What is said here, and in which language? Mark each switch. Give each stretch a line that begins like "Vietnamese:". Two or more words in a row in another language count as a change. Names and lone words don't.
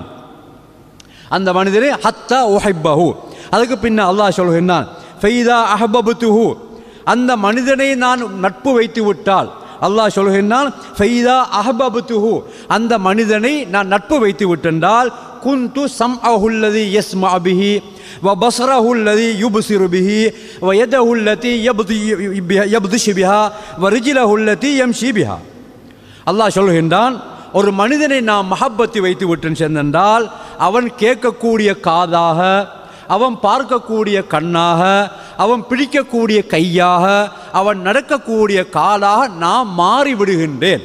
Tamil: அந்த மனிதனை
Arabic: حتى أحبه,
Tamil: அதுக்கு பின்ன அல்லாஹ் சொல்கின்றான்
Arabic: فإذا أحببته,
Tamil: அந்த மனிதனை நான் நட்பு வைத்து விட்டால் அல்லாஹ் சொல்கின்றான்
Arabic: فإذا أحببته,
Tamil: அந்த மனிதனை நான் நட்பு வைத்து விட்டென்றால்
Arabic: كنت سمعه الذي يسمع به وبصره الذي يبصر به ويده التي يبطش بها ورجله التي يمشي بها.
Tamil: அல்லாஹ் சொல்கின்றான், ஒரு மனிதனை நாம் மஹப்பத்தி வைத்து விட்டு சென்றால் அவன் கேட்கக்கூடிய காதாக, அவன் பார்க்கக்கூடிய கண்ணாக, அவன் பிடிக்கக்கூடிய கையாக, அவன் நடக்கக்கூடிய காலாக நாம் மாறிவிடுகின்றேன்.